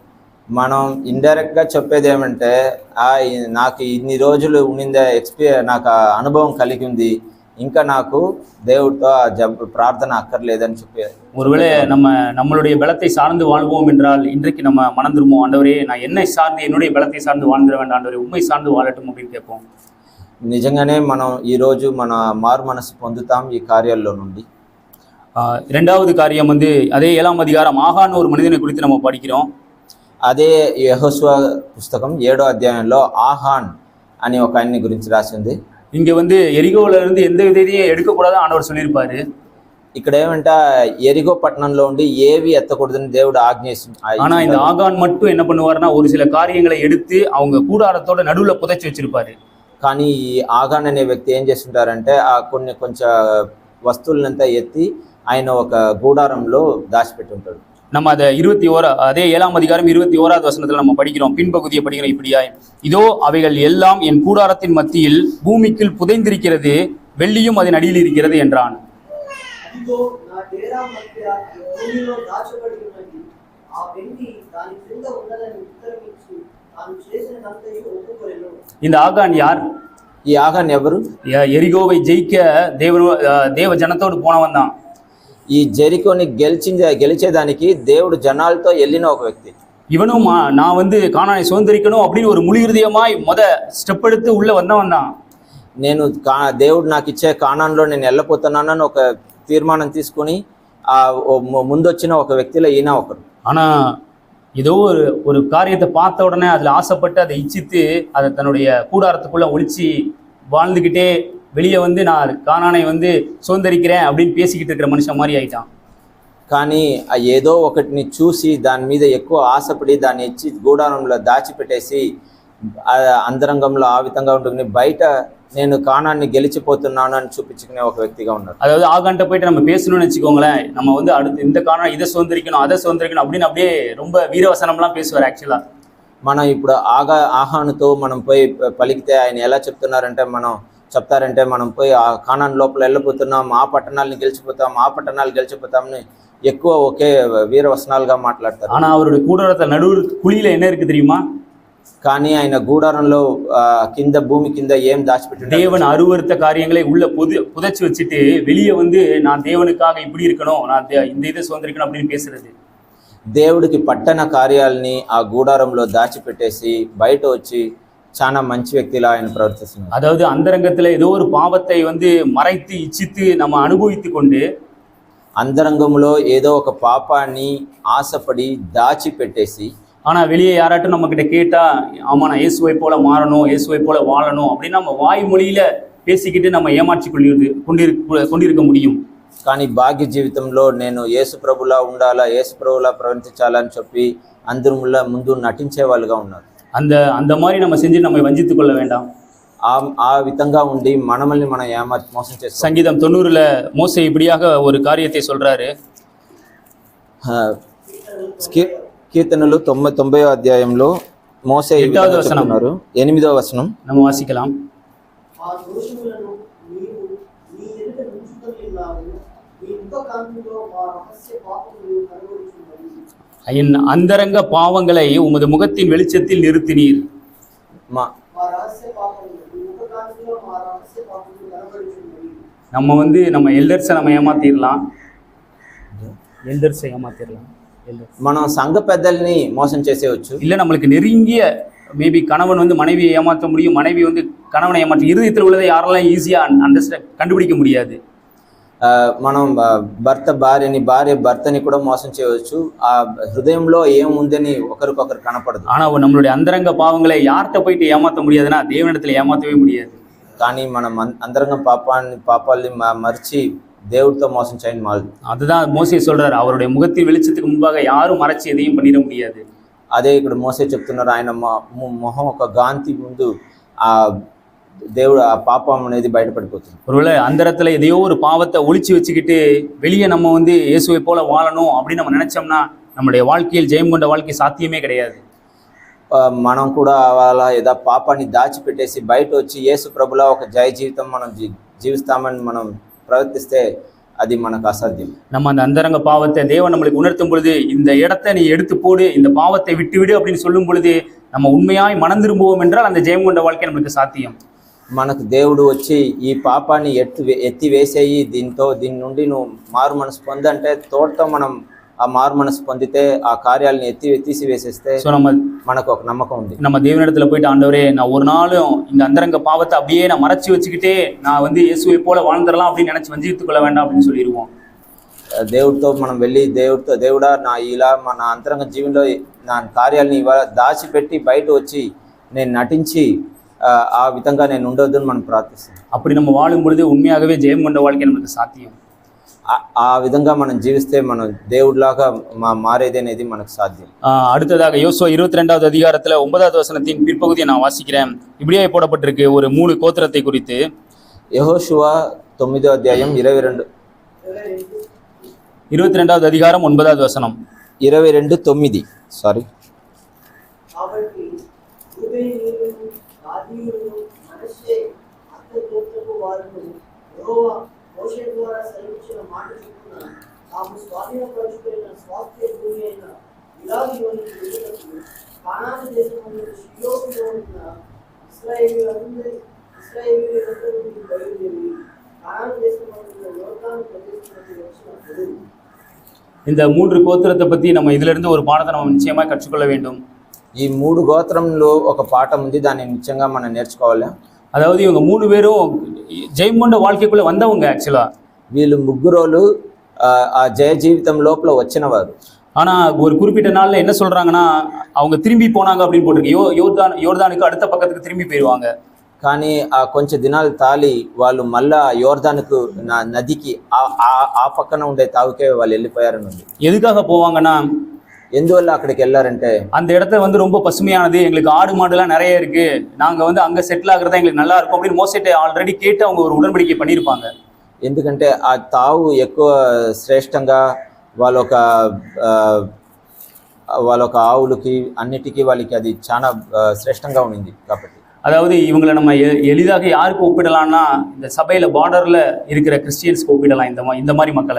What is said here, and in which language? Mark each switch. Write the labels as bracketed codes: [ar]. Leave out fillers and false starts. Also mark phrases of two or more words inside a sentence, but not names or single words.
[te] మనం ఇండైరెక్ట్ గా చెప్పేది ఏమంటే, నాకు ఇన్ని రోజులు ఉండిందే నాకు అనుభవం కలిగి ఉంది, ఇంకా నాకు దేవుడితో ప్రార్థన అక్కర్లేదని చెప్పేది. [ta] ஒருவேளை நம்மளுடைய பலத்தை சார்ந்து வாழ்வோம் என்றால் இன்றைக்கு நம்ம மனம் திரும்புவோம், ஆண்டவரே நான் என்னை சார்ந்து என்னுடைய பலத்தை சார்ந்து வாழ்ந்துட வேண்டாம், ஆண்டவரே உண்மை சார்ந்து வாழட்டும் அப்படின்னு கேட்போம். [te] నిజంగానే మనం ఈరోజు మన మారు మనసు పొందుతాం ఈ కార్యాల్లో నుండి. [ta] இரண்டாவது காரியம் அதே 7ஆம் அதிகாரம் ஆகான் ஒரு மனிதனை குறித்து நம்ம படிக்கிறோம். [te] అదే యెహోషువ పుస్తకం 7వ అధ్యాయంలో ఆహాన్ అనే ఒక ఆయన్ని గురించి రాసింది. [ta] இங்க எரிகோல இருந்து எந்த விதையையும் எடுக்கக்கூடாது ஆண்டவர் சொல்லியிருப்பாரு. [te] ఇక్కడ ఏమంటే ఎరిగో పట్టణంలో ఉండి ఏవి ఎత్తకూడదని దేవుడు ఆజ్ఞేసింది. [ta] ஆனா இந்த ஆகான் மட்டும் என்ன பண்ணுவாருன்னா, ஒரு சில காரியங்களை எடுத்து அவங்க கூடாரத்தோட நடுவுல புதைச்சு வச்சிருப்பாரு. [te] కానీ ఈ ఆగాన్ అనే వ్యక్తి ఏం చేస్తుంటారంటే, కొంచెం వస్తువులంతా ఎత్తి ఆయన ఒక గూడారంలో దాచిపెట్టి ఉంటాడు. [ta] நம்ம அதே 7ஆம் அதிகாரம் 21வது வசனத்துல நம்ம படிக்கிறோம், பின்பகுதியை படிக்கிறோம் இப்படியாய், இதோ அவைகள் எல்லாம் என் கூடாரத்தின் மத்தியில் பூமிக்குள் புதைந்திருக்கிறது, வெள்ளியும் அதன் அடியில் இருக்கிறது என்றான். இந்த ஆகான் யார்? [te] ఈ ఆగాన్ ఎవరు? [ta] எரிகோவை ஜெயிக்க தேவ ஜனத்தோடு போனவன் தான். [te] ఈ జెరికోని గెలిచేదానికి దేవుడు జనాలతో వెళ్ళిన ఒక వ్యక్తి. [ta] இவனும் நான் கானானை சுதந்திரிக்கணும் அப்படின்னு ஒரு முழு இருதயமாய் ஸ்டெப் எடுத்து உள்ள வந்தவன் தான். [te] నేను దేవుడు నాకు ఇచ్చే కానాన్లో నేను వెళ్ళిపోతున్నానని ఒక తీర్మానం తీసుకుని ముందొచ్చిన ఒక వ్యక్తిలో ఈయన ఒకరు. [ta] ஆனா ஏதோ ஒரு காரியத்தை பார்த்த உடனே அதுல ஆசைப்பட்டு அதை இச்சித்து அதை தன்னுடைய கூடாரத்துக்குள்ள ஒளிச்சு வாழ்ந்துகிட்டே வெளியே நான் கானானை சுதந்திரிக்கிறேன் அப்படின்னு பேசிக்கிட்டு இருக்கிற மனுஷன் மாதிரி ஆயிட்டான். [te] కానీ ఏదో ఒకటిని చూసి దాని మీద ఎక్కువ ఆశపడి దాన్ని ఇచ్చి గూడారంలో దాచిపెట్టేసి అంతరంగంలో ఆ విధంగా ఉంటుంది, బయట నేను కానాన్ని గెలిచిపోతున్నాను అని చూపించుకునే ఒక వ్యక్తిగా ఉన్నాడు. [ta] அதாவது ஆகான்ட்ட போயிட்டு நம்ம பேசணும்னு வச்சுக்கோங்களேன், நம்ம அடுத்து இந்த கானான் இதை சுதந்திரிக்கணும் அதை சுதந்திரிக்கணும் அப்படின்னு அப்படியே ரொம்ப வீரவசனம்லாம் பேசுவார். [te] యాక్చువల్గా మనం ఇప్పుడు ఆహానుతో మనం పోయి పలికితే ఆయన ఎలా చెప్తున్నారంటే, మనం చెప్తారంటే మనం పోయి ఆ కానాన్ లోపల వెళ్ళిపోతున్నాం, ఆ పట్టణాలను గెలిచిపోతాం, ఆ పట్టణాలు గెలిచిపోతామని ఎక్కువ ఒకే వీరవసనాలుగా మాట్లాడతారు. [ta] ஆனா அவருடைய கூடாரத்தை நடு குழியில என்ன இருக்கு தெரியுமா? [te] కానీ ఆయన గూడారంలో కింద భూమి కింద ఏం దాచిపెట్టి [ta] தேவன் அருவருத்த காரியங்களை உள்ள புதைச்சு வச்சுட்டு வெளியே வந்து நான் தேவனுக்காக இப்படி இருக்கணும், நான் இந்த இதை சுதந்திரிக்கணும் அப்படின்னு பேசுறது. [te] దేవుడికి పట్టణ కార్యాలని ఆ గూడారంలో దాచిపెట్టేసి బయట వచ్చి చాలా మంచి వ్యక్తిలా ఆయన ప్రవర్తిస్తున్నారు. [ta] அதாவது அந்தரங்கத்துல ஏதோ ஒரு பாவத்தை வந்து மறைத்து இச்சித்து நம்ம அனுபவித்து கொண்டு [te] అంతరంగంలో ఏదో ఒక పాపాన్ని ఆశపడి దాచిపెట్టేసి [ta] ஆனா வெளியே யாராட்டும் நம்ம கிட்ட கேட்டா ஆமா நான் இயேசுவை போல மாறணும், இயேசுவை போல வாழணும் அப்படின்னு நம்ம வாய்மொழியில பேசிக்கிட்டு நம்ம ஏமாற்றி கொண்டிருக்க முடியும். [te] కానీ భాగ్య జీవితంలో నేను యేసు ప్రభులా ఉండాలా, యేసు ప్రభులా ప్రవర్తించాలని చెప్పి అందరిలో ముందు నటించే వాళ్ళుగా ఉన్నారు. [ta] அந்த மாதிரி நம்ம செஞ்சு நம்ம வஞ்சித்துக் கொள்ள வேண்டாம். [te] ఆ విధంగా ఉండి మనల్ని మనం మోసం చేస్తాం. [ta] சங்கீதம் 90 மோசே இப்படியாக ஒரு காரியத்தை சொல்றாரு. [te] కీర్తనలు 90వ అధ్యాయంలో మోసే 8వ వచనం 8వ వచనం [ta] நம்ம வாசிக்கலாம். [te] ఆ దోషములను నీవు నీ ఎదుట ఉంచుకొని ఉన్నావు, నీ ముఖకాంతిలో మా రహస్య పాపములు కనబడుచున్నవి. [ta] என் அந்தரங்க பாவங்களை உமது முகத்தின் வெளிச்சத்தில் நிறுத்தினீர். [te] మా రహస్య పాపములు నీ ముఖకాంతిలో మా రహస్య పాపములు కనబడుచున్నవి. [ta] நம்ம வந்து நம்ம எல்டர்ஸை நம்ம ஏமாத்திடலாம். [te] మనం సంఘ పెద్దల్ని మోసం చేసేవచ్చు. [ta] இல்ல நம்மளுக்கு நெருங்கிய மேபி கணவன் வந்து மனைவியை ஏமாற்ற முடியும், மனைவி வந்து கணவனை ஏமாற்ற, இருதயத்தில் உள்ளதை யாரெல்லாம் ஈஸியா கண்டுபிடிக்க முடியாது. [te] మనం భర్త భార్యని, భార్య భర్తని కూడా మోసం చేయవచ్చు. ఆ హృదయంలో ఏముందని ఒకరికొకరు కనపడదు. [ta] ஆனா நம்மளுடைய அந்தரங்க பாவங்களை யார்கிட்ட போயிட்டு ஏமாற்ற முடியாதுன்னா தேவனிடத்துல ஏமாற்றவே முடியாது. [te] కానీ మనం అంతరంగ పాపాలని మరిచి దేవుడితో మోసం చేయని మాదు. [ta] அதுதான் மோசே சொல்றாரு, அவருடைய முகத்தின் வெளிச்சத்துக்கு முன்பாக யாரும் மறைச்சு எதையும் பண்ணிட முடியாது. [te] అదే ఇక్కడ మోసే చెప్తున్నారు, ఆయన మొహం ఒక గాంతి ముందు ఆ దేవుడు ఆ పాపం అనేది బయటపడిపోతుంది. [ta] ஒருவேளை அந்தரத்துல எதையோ ஒரு பாவத்தை ஒளிச்சு வச்சுக்கிட்டு வெளியே நம்ம வந்து இயேசுவை போல வாழணும் அப்படின்னு நம்ம நினைச்சோம்னா நம்முடைய வாழ்க்கையில் ஜெயம் கொண்ட வாழ்க்கை சாத்தியமே கிடையாது. [te] మనం కూడా అలా ఏదో పాపాన్ని దాచిపెట్టేసి బయట వచ్చి యేసు ప్రభులా ఒక జయ జీవితం మనం జీవిస్తామని మనం பிரவர்த்திస్తే அது మనకు அசாத்தியம். [ta] நம்ம அந்த அந்தரங்க பாவத்தை தேவன் நம்மளுக்கு உணர்த்தும் பொழுது இந்த இடத்தை நீ எடுத்து போடு, இந்த பாவத்தை விட்டு விடு அப்படின்னு சொல்லும் பொழுது நம்ம உண்மையாய் மனம் திரும்புவோம் என்றால் அந்த ஜெயம் கொண்ட வாழ்க்கை நம்மளுக்கு சாத்தியம். [te] మనకు దేవుడు వచ్చి ఈ పాపాన్ని ఎత్తి వేసేయి, దీని నుండి నువ్వు మారు మనసు పొందంటే తోటతో మనం ఆ మారు మనసు పొందితే ఆ కార్యాలను తీసివేసేస్తే మనకు ఒక నమ్మకం ఉంది. [ta] நம்ம தேவனிடத்துல போயிட்டு ஆண்டவரே நான் ஒரு நாளும் இந்த அந்தரங்க பாவத்தை அப்படியே நான் மறைச்சு வச்சுக்கிட்டே நான் வந்து இயேசுவை போல வாழ்ந்துடலாம் அப்படின்னு நினைச்சு வஞ்சித்துக் கொள்ள வேண்டாம் அப்படின்னு சொல்லிடுவோம். [te] దేవుడితో మనం వెళ్ళి దేవుడా నా ఇలా నా అంతరంగ జీవనంలో నా కార్యాలని ఇవాళ దాచిపెట్టి బయట వచ్చి నేను నటించి ఆ విధంగా నేను ఉండొద్దని మనం ప్రార్థిస్తాం. [ta] அப்படி நம்ம வாழும் பொழுது உண்மையாகவே ஜெயம் கொண்ட வாழ்க்கை நமக்கு சாத்தியம். [te] ఆ విధంగా మనం జీవిస్తే మనం దేవుడిలాగా మారేది అనేది మనకు సాధ్యం. [ta] அடுத்ததாக யோசுவா 22வது அதிகாரத்துல 9வது வசனத்தின் பிற்பகுதியை நான் வாசிக்கிறேன். இப்படியே போடப்பட்டிருக்கு ஒரு 3 கோத்திரத்தை குறித்து. [te] యెహోషువ 9వ అధ్యాయం [ta] 22வது அதிகாரம் 9வது வசனம் [te] 22:9 సారీ. కాబట్టి రూబేనీయులు, గాదీయులు, మనష్షే అత్తగోత్రపు వారును యెహోవా మోషే ద్వారా సెలవిచ్చిన మాట చొప్పున తాము స్వాధీనపరచుకున్న స్వాస్థ్య భూమి అయిన గిలాదులోని వెళ్ళుటకు కానాను దేశమందు షిలోహులో ఉన్న ఇశ్రాయేలీయులందరూ బయలుదేరి కానాను దేశమందు యోర్దాను ప్రదేశంలోకి వచ్చినప్పుడు [ta] இந்த 3 கோத்திரத்தை பத்தி நம்ம இதுல இருந்து ஒரு பாடத்தை நம்ம நிச்சயமா கற்றுக்கொள்ள வேண்டும். [te] ఈ 3 గోత్రంలో ఒక పాఠం ఉంది, దాన్ని నిశ్చయంగా మనం నేర్చుకోవాలి. [ta] அதாவது இவங்க 3 பேரும் ஜெயம் கொண்ட வாழ்க்கைக்குள்ள வந்தவங்க. ஆக்சுவலா [te] వీళ్ళు ముగ్గురోలు ఆ జయ జీవితం లోపల వచ్చినవారు. [ta] ஆனா ஒரு குறிப்பிட்ட நாள்ல என்ன சொல்றாங்கன்னா அவங்க திரும்பி போனாங்க அப்படின்னு போட்டிருக்கு. யோர்தானுக்கு அடுத்த பக்கத்துக்கு திரும்பி போயிடுவாங்க. [te] కానీ ఆ కొంచెం దినాలు తాలి వాళ్ళు మళ్ళా యోర్దానుకు నదికి ఆ పక్కన ఉండే తావుకే వాళ్ళు వెళ్ళిపోయారని ఉంది. [ta] எதுக்காக போவாங்கன்னா [te] ఎందువల్ల అక్కడికి వెళ్ళారంటే [ta] அந்த இடத்த வந்து ரொம்ப பசுமையானது, எங்களுக்கு ஆடு மாடுலாம் நிறைய இருக்கு, நாங்க வந்து அங்க செட்டில் ஆகுறதா எங்களுக்கு நல்லா இருக்கும் அப்படின்னு மோசேட்ட ஆல்ரெடி கேட்டு அவங்க ஒரு உடன்படிக்கை பண்ணியிருப்பாங்க. [te] ఎందుకంటే ఆ తావు ఎక్కువ శ్రేష్టంగా వాళ్ళొక ఆవులకి అన్నిటికీ వాళ్ళకి అది చాలా శ్రేష్టంగా ఉండింది కాబట్టి. [ta] அதாவது இவங்களை நம்ம எளிதாக யாருக்கு ஒப்பிடலாம்னா இந்த சபையில பார்டர்ல இருக்கிற கிறிஸ்டியன்ஸ்க்கு ஒப்பிடலாம் இந்த மாதிரி மக்களை.